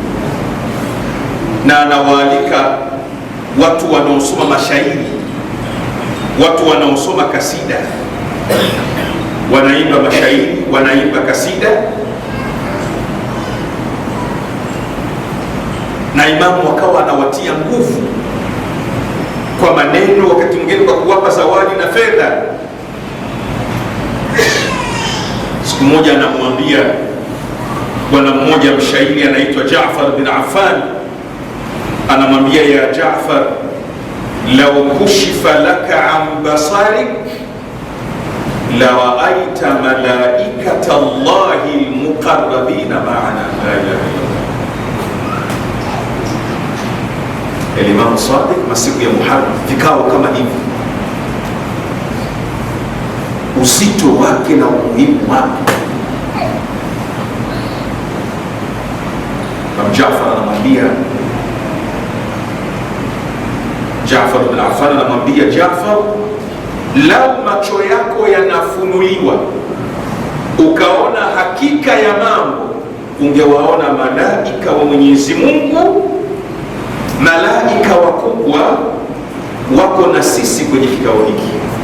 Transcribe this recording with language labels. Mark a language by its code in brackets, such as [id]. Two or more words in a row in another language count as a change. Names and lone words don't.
[sw] na anawaalika watu wanaosoma mashairi, watu wanaosoma kasida, wanaimba mashairi, wanaimba kasida, na imamu wakawa anawatia nguvu kwa maneno, wakati mwingine kwa kuwapa zawadi na fedha. Siku moja anamwambia bwana mmoja mshairi anaitwa Jaafar bin Affan, anamwambia ya Jaafar, [ar] لو كشف لك عن بصرك لرأيت ملائكة الله المقربين معنا. لا إله إلا الله. [sw] Imam Sadiq, masiku ya Muharram, vikao kama hivi, uzito wake na umuhimu wake. Jaafar anamwambia, Jaafar bin Affan anamwambia Jaafar, lau macho yako yanafunuliwa ukaona hakika ya mambo, ungewaona malaika wa Mwenyezi Mungu, malaika wakubwa wako na sisi kwenye kikao hiki.